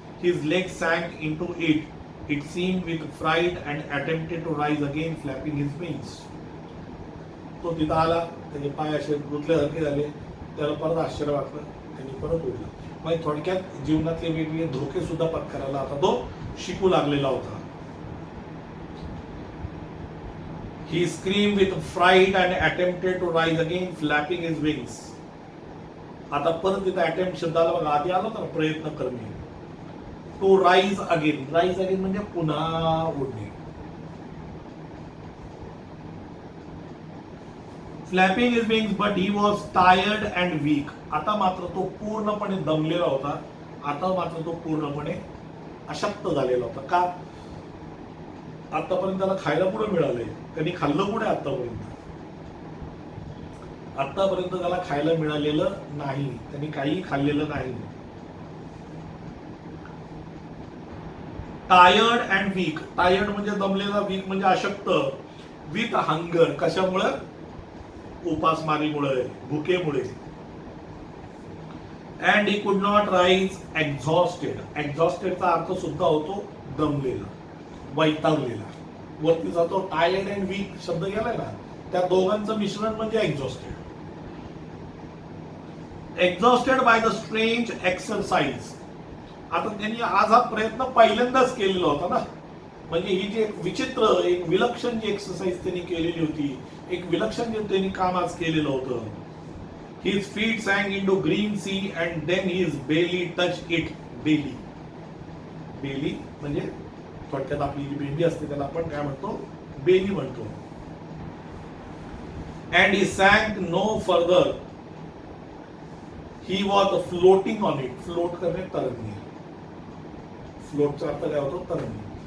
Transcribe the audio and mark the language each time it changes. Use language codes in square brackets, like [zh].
[en] His legs sank into it. It seemed with fright and attempted to rise again, flapping his wings. [mr] तो तिथं आला, त्याचे पाय असे गुंतल्यासारखे झाले, त्याला परत आश्चर्य वाटलं, त्यांनी परत उडला. म्हणजे थोडक्यात जीवनातले वेगवेगळे धोके सुद्धा पत्करायला आता तो शिकू लागलेला होता. [en] He screamed with fright and attempted to rise again, flapping his wings. [mr] आता परत तिथं अटेम्प्ट शब्दाला बघा, आधी आला होता प्रयत्न करणे. [en] To rise again. [mr] Rise again म्हणजे पुन्हा उडणे. [en] Flapping his wings but he was tired and weak. [mr] आता मात्र तो पूर्णपणे दमलेला होता. आता मात्र तो पूर्णपणे अशक्त झालेला होता. का? आतापर्यंत त्याला खायला पुढे मिळालंय. त्यांनी खाल्लं पुढे आतापर्यंत. आतापर्यंत त्याला खायला मिळालेलं नाही. त्यांनी काही खाल्लेलं नाही. [en] Tired and weak. Tired [mr] म्हणजे दमलेला, [en] weak [mr] म्हणजे अशक्त. [en] With hunger. [mr] कशामुळे? उपासमारीमुळे, भुकेमुळे. [en] And he could not rise. [mr] Exhausted. एक्झॉस्टेडचा अर्थ सुद्धा होतो दमलेला, वैतागलेला. वरती जातो टायर्ड अँड वीक शब्द गेलाय ना, त्या दोघांचं मिश्रण म्हणजे exhausted. [en] Exhausted by the strange exercise. [mr] आता त्यांनी आज हा प्रयत्न पहिल्यांदाच केलेला होता ना. म्हणजे ही जी एक विचित्र, एक विलक्षण जी एक्सरसाइज त्यांनी केलेली होती, एक विलक्षण जे त्यांनी काम आज केलेलं होतं. [en] His feet sank into green sea and then his belly touched it. Belly. [mr] Belly म्हणजे थोडक्यात आपली जी बेंडी असते त्याला आपण काय म्हणतो? बेली म्हणतो. [en] And he sank no further. He was floating on it. [mr] Float करणे, तरंगणे. फ्लोटचा अर्थ काय होतो? तरंगणे.